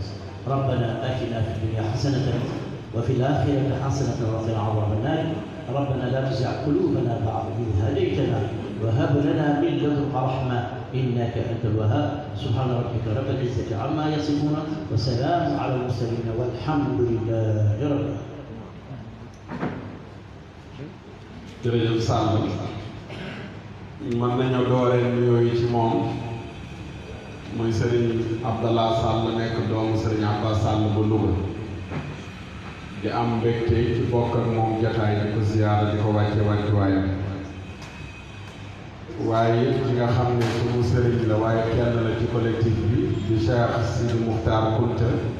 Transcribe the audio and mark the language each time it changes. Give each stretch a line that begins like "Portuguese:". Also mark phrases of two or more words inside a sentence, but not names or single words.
Arabic: ربنا آتنا في الدنيا حسنة وفي الآخرة حسنة وقنا عذاب النار. ربنا لا تزغ قلوبنا بعد إذ هديتنا وهب لنا من لدنك رحمة إنك أنت الوهاب. سبحان ربك رب العزة عما يصفون وسلام على المرسلين والحمد لله رب العالمين.
Wolof: jërëjëf Sall mën nañu dooree nuyoo yi ci moom muy Serigne Abdallah Sall nekk doomu Serigne Abbas Sall bu Louga di am mbégte ci bokk ak moom jotaay di ko ziyaara di ko wàcce wàccuwaayam waaye it ki nga xam ne suñu sëriñ la waaye kenn la ci collectif bi di Cheikh Sidi Muxtaar Kunta